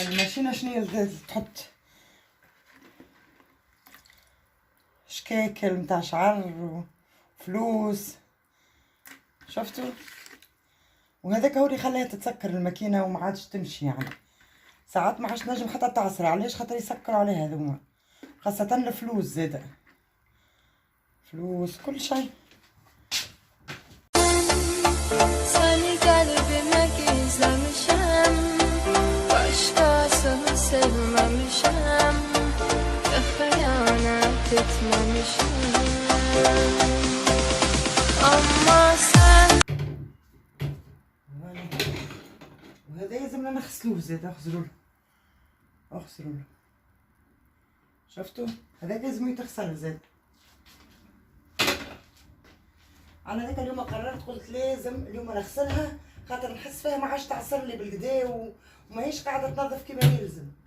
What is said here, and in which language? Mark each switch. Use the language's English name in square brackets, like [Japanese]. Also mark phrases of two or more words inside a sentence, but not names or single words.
[Arabic] ماشينا شنو تحط شكاكل متاع شعر وفلوس، شفتوا؟ وهذاك هو اللي خلاها تتسكر الماكينه وما عادش تمشي. يعني ساعات ما عادش نجم حتى تعصر، علاش؟ خاطر يسكروا عليها هذوما، خاصه الفلوس زاده، فلوس كل شيء. [Turkish] Seni kalbime gizlemişim, başkasını sevmemişim, hıyanet etmemişim. Ama sen [Arabic] وهذا لازمنا نغسلوه زاد، اغسلوه. شفتوا؟ هذاك لازم يتغسل زاد. انا ذاك اليوم قررت قلت لازم اليوم نغسلها، خاطر نحس فيها ما عادش تعصر لي بالكدا وماهيش قاعده تنظف كيما يلزم.